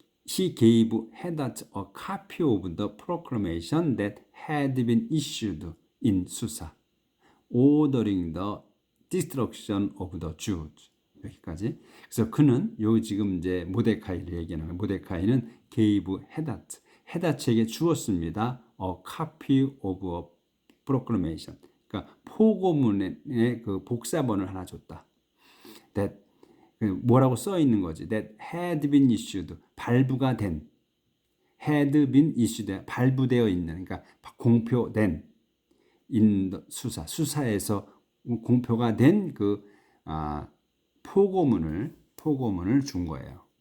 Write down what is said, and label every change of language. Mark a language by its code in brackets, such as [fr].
[en] He gave Hadad a copy of the proclamation that had been issued in Susa, ordering the destruction of the Jews. [ko] 여기까지. 그래서 그는 지금 이제 모데카이를 얘기하는 거예요. 모데카이는 gave 헤다츠에게 주었습니다. [en] A copy of a proclamation. [ko] 그러니까 포고문의 그 복사본을 하나 줬다. That 뭐라고 써 있는 거지? [en] That had been issued [ko] 발부가 된 [en] had been issued [ko] 발부되어 있는 그러니까 공표된 in the 수사에서 공표가 된 그 포고문을 준 거예요.